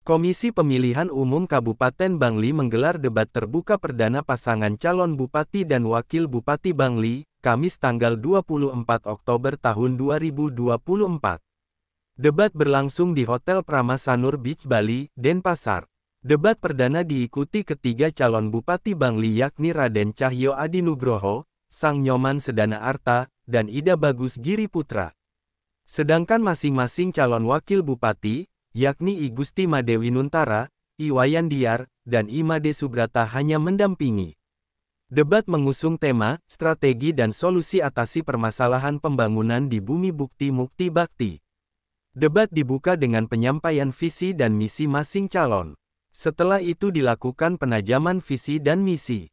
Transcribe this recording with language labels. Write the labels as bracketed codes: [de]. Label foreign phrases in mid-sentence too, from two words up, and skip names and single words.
[id] Komisi Pemilihan Umum Kabupaten Bangli menggelar debat terbuka perdana pasangan calon Bupati dan Wakil Bupati Bangli, Kamis tanggal 24 Oktober tahun 2024. Debat berlangsung di Hotel Pramasanur Beach Bali, Denpasar. Debat perdana diikuti ketiga calon Bupati Bangli yakni Raden Cahyo Adinugroho, Sang Nyoman Sedana Arta, dan Ida Bagus Giri Putra. Sedangkan masing-masing calon Wakil Bupati, yakni I Gusti Madewi Nuntara, I Wayan Diar, dan I Made Subrata hanya mendampingi. Debat mengusung tema, strategi dan solusi atasi permasalahan pembangunan di Bumi Bukti Mukti Bakti. Debat dibuka dengan penyampaian visi dan misi masing calon. Setelah itu dilakukan penajaman visi dan misi.